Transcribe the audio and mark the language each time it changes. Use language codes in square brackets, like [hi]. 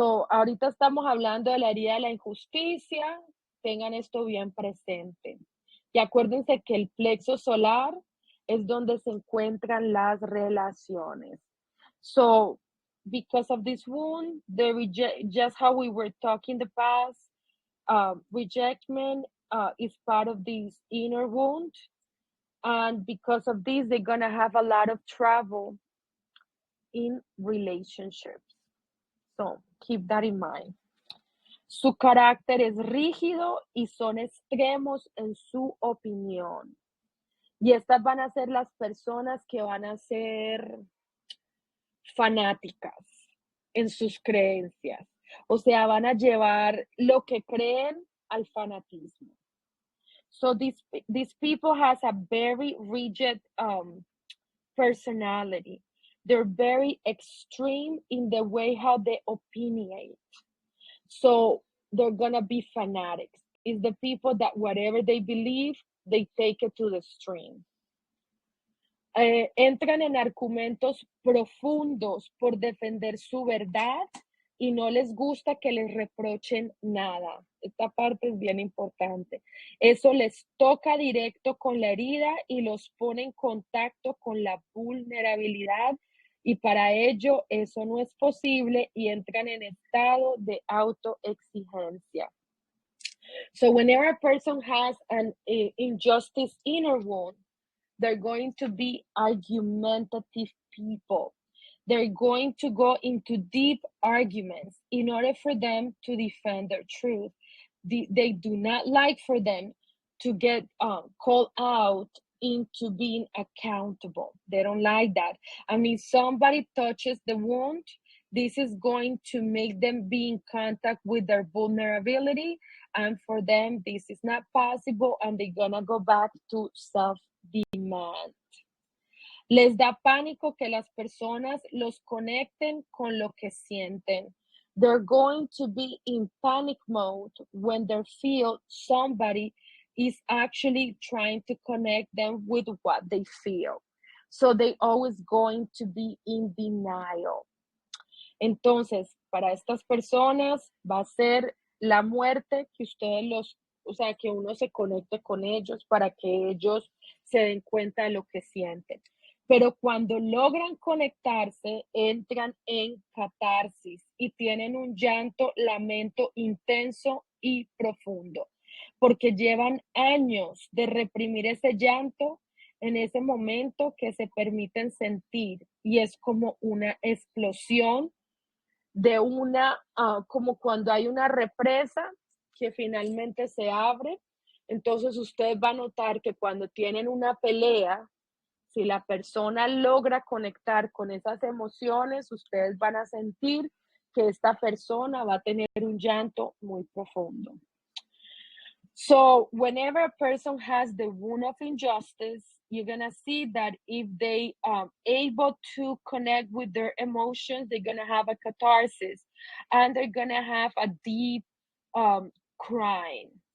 [es] Ahorita estamos hablando de la herida de la injusticia. Tengan esto bien presente. Y acuérdense que el plexo solar es donde se encuentran las relaciones. [en] So, because of this wound, just how we were talking in the past, rejection is part of this inner wound. And because of this, they're going to have a lot of trouble in relationships. So, keep that in mind. [es] Su carácter es rígido y son extremos en su opinión. Y estas van a ser las personas que van a ser fanáticas en sus creencias. O sea, van a llevar lo que creen al fanatismo. [en] So these people has a very rigid personality. They're very extreme in the way how they opinionate. So they're gonna be fanatics. It's the people that whatever they believe, they take it to the extreme. [es] Entran en argumentos profundos por defender su verdad y no les gusta que les reprochen nada. Esta parte es bien importante. Eso les toca directo con la herida y los pone en contacto con la vulnerabilidad, y para ello eso no es posible y entran en estado de autoexigencia. [en] So whenever a person has an injustice inner wound, they're going to be argumentative people. They're going to go into deep arguments in order for them to defend their truth. They do not like for them to get called out into being accountable. They don't like that. I mean, somebody touches the wound, this is going to make them be in contact with their vulnerability, and for them, this is not possible, and they're gonna go back to self-demand. [es] Les da pánico que las personas los conecten con lo que sienten. [en] They're going to be in panic mode when they feel somebody is actually trying to connect them with what they feel. So they always going to be in denial. [es] Entonces, para estas personas va a ser la muerte que ustedes o sea, que uno se conecte con ellos para que ellos se den cuenta de lo que sienten. Pero cuando logran conectarse, entran en catarsis y tienen un llanto, lamento intenso y profundo, porque llevan años de reprimir ese llanto. En ese momento que se permiten sentir y es como una explosión de como cuando hay una represa que finalmente se abre. Entonces usted va a notar que cuando tienen una pelea, si la persona logra conectar con esas emociones, ustedes van a sentir que esta persona va a tener un llanto muy profundo. [en] So whenever a person has the wound of injustice, you're going to see that if they able to connect with their emotions, they're going to have a catharsis and they're going to have a deep crying.